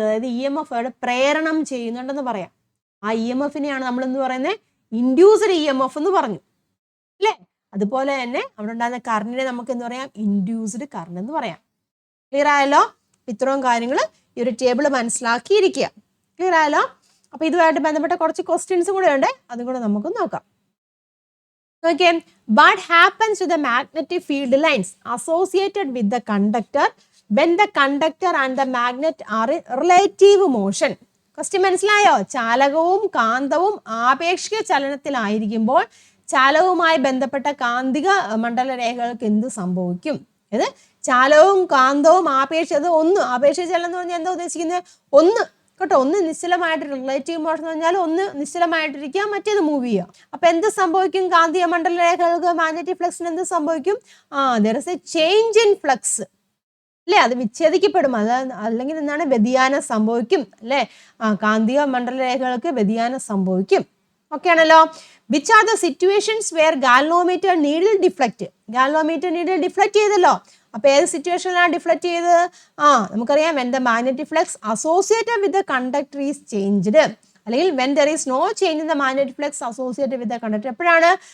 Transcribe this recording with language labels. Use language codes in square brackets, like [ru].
[ml] അതായത് EMF അവിടെ പ്രേരണം ചെയ്യുന്നുണ്ടെന്ന് പറയാം. ആ EMFനെയാണ് നമ്മൾ എന്ന് പറയുന്നത് ഇൻഡ്യൂസ്ഡ് EMF എന്ന് പറഞ്ഞു അല്ലേ? അതുപോലെ തന്നെ അവിടെ ഉണ്ടാകുന്ന കറണ്ടിനെ നമുക്ക് എന്ത് പറയാം? ഇൻഡ്യൂസ്ഡ് കറണ്ട് എന്ന് പറയാം. ക്ലിയർ ആയല്ലോ? ഇത്രയും കാര്യങ്ങൾ ഈ ഒരു ടേബിൾ മനസ്സിലാക്കിയിരിക്കുക. ക്ലിയർ ആയല്ലോ? അപ്പൊ ഇതുമായിട്ട് ബന്ധപ്പെട്ട കുറച്ച് ക്വസ്റ്റ്യൻസ് കൂടെ ഉണ്ട്, അതും കൂടെ നമുക്ക് നോക്കാം. [en] Okay, what happens to the magnetic field lines associated with the conductor when the conductor and the magnet are in relative motion? [ml] Question മനസ്സിലായോ? ചാലകവും കാന്തവും ആപേക്ഷിക ചലനത്തിലായിരിക്കുമ്പോൾ ചാലകവുമായി ബന്ധപ്പെട്ട കാന്തിക മണ്ഡല രേഖകൾക്ക് എന്ത് സംഭവിക്കും? ഇത് ചാലകവും കാന്തവും ആപേക്ഷിക ചലനം എന്ന് പറഞ്ഞാൽ എന്താ ഉദ്ദേശിക്കുന്നത്? ഒന്ന് കേട്ടോ, ഒന്ന് നിശ്ചലമായിട്ട് റിലേറ്റീവ് മോഷൻ എന്ന് പറഞ്ഞാൽ ഒന്ന് നിശ്ചലമായിട്ടിരിക്കുക, മറ്റേത് മൂവ് ചെയ്യുക. അപ്പൊ എന്ത് സംഭവിക്കും? കാന്തിക മണ്ഡല രേഖകൾക്ക് മാഗ്നറ്റിക് ഫ്ലക്സിന് എന്ത് സംഭവിക്കും? [en] there is a change in flux [ml] അല്ലേ? അത് വിച്ഛേദിക്കപ്പെടും. അല്ലെങ്കിൽ എന്താണ്? വ്യതിയാനം സംഭവിക്കും അല്ലേ? കാന്തിക മണ്ഡല രേഖകൾക്ക് വ്യതിയാനം സംഭവിക്കും. ഓക്കെ ആണല്ലോ? [en] Which are the situations where galvanometer needle deflect? [ml] Galvanometer needle deflect ചെയ്തല്ലോ. അപ്പൊ ഏത് സിറ്റുവേഷനിലാണ് ഡിഫ്ലക്റ്റ് ചെയ്തത്? നമുക്കറിയാം [en] when the magnetic flux associated with the conductor is changed, [ml] അല്ലെങ്കിൽ [en] when there is no change in the magnetic flux associated with the conductor. [ml] എപ്പോഴാണ്?